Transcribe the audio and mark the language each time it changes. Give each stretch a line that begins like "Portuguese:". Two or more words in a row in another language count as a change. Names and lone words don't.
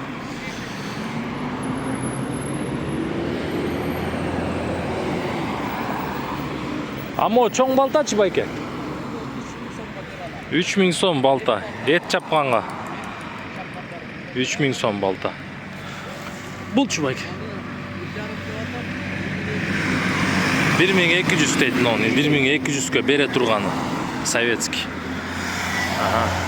Kyrgyz: Амо чоң балтачы байке? 3000 сом балта. Эт чапканга. 3000 сом балта. Булчу байке?
Kazakh: 1200 дейтін оны.
Kyrgyz: 1200-ке бере турганы. Советский. Ага.